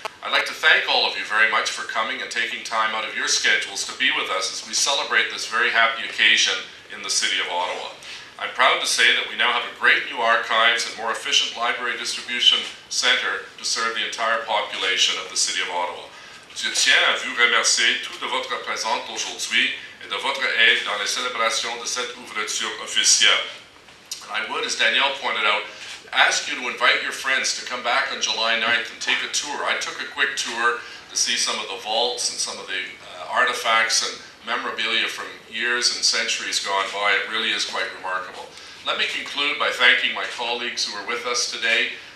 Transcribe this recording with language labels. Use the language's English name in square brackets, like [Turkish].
[English] I'd like to thank all of you very much for coming and taking time out of your schedules to be with us as we celebrate this very happy occasion in the City of Ottawa. I'm proud to say that we now have a great new archives and more efficient library distribution center to serve the entire population of the City of Ottawa. [French] Je tiens à vous remercier tout de votre présence aujourd'hui et de votre aide dans les célébrations de cette ouverture officielle. [English] And I would, as Danielle pointed out, ask you to invite your friends to come back on July 9th and take a tour. I took a quick tour to see some of the vaults and some of the artifacts and memorabilia from years and centuries gone by. It really is quite remarkable. Let me conclude by thanking my colleagues who are with us today.